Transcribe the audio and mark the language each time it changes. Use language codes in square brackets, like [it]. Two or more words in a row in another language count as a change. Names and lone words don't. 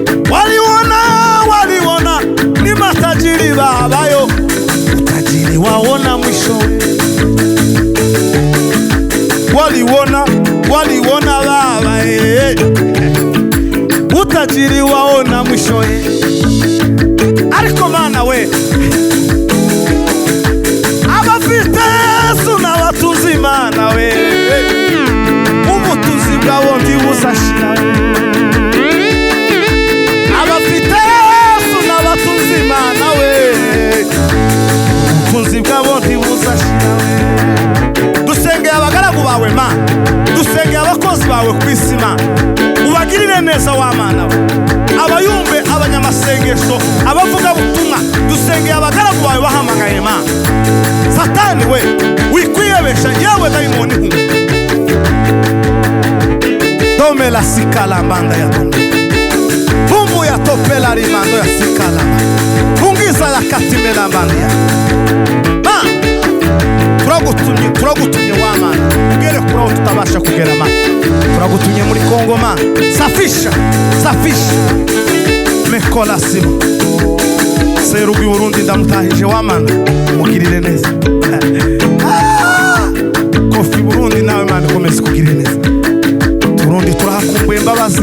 [sw] Waliona, waliona ni matajiri Baba yo. Utajiri wao na mwisho, eh. Waliona, waliona Baba, eh. Utajiri wao na mwisho, eh. [rw] Ariko Mana we. Abafite Yesu n'abatuzi Mana we. Ubutunzi bwabo ntibuzashira we. Abafite Yesu n'abatuzi Mana we. Ubutunzi bwabo ntibuzashira we. Dusengeye abagaragu bawe Mana. Dusengeye abakozi bawe ku isi Mana. Ubagirire neza wa Mana we. Abayumbe, abanyamasengesho, abavuga butumwa. Dusengeye abagaragu bawe bahamagaye Mana. Satani we, wikwiyebesha yewe dayimoni hu. Dome la sikala mbanda ya dome. Bumbu ya topela rimando ya sikala. Bungiza la katime la mbanda ya. Ma, turagutumye, turagutumye wa Mana. Ugere kuri aho tutabasha kugera Mana. Turagutumye muri Kongo Mana. [sw] Safisha, safisha. Mekola sima. [rw] Serugi Burundi ndamutahije wa Mana. Mugirire neza. Ah! Kofi Burundi nawe Mana ukomeze kugirire neza. Burundi turahakumbuye imbabazi.